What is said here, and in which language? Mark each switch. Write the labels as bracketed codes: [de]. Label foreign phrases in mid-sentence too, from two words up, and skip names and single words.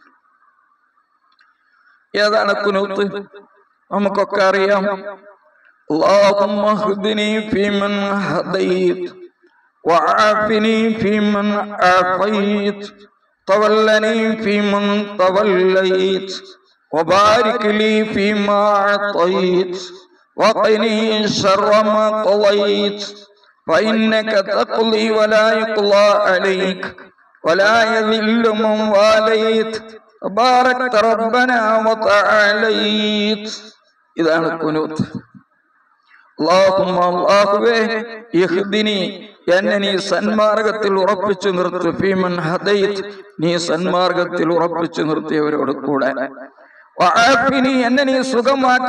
[ml] ഏതാണ് ഖുനൂത്ത്? നമുക്കൊക്കെ അറിയാം. [ar] اللهم اهدني فيمن هديت وعافني فيمن عافيت وتولني فيمن توليت وبارك لي فيما أعطيت وقني شر ما قضيت فإنك تقضي ولا يقضى عليك ولا يذل من واليت تباركت ربنا وتعاليت [ml] ഇതാണ് ഖുനൂത്ത്. അല്ലാഹുമ്മ അല്ലാഹുവേ ഇഹ്ദിനി എന്നെ നീ സന്മാർഗത്തിൽ ഉറപ്പിച്ചു നിർത്ത്, [ar] فيمن هديت [ml] നീ സന്മാർഗത്തിൽ ഉറപ്പിച്ചു നിർത്തിയവരോട് കൂടെ, വഅഫിനി എന്നെ നീ സുഖമാക്ക്,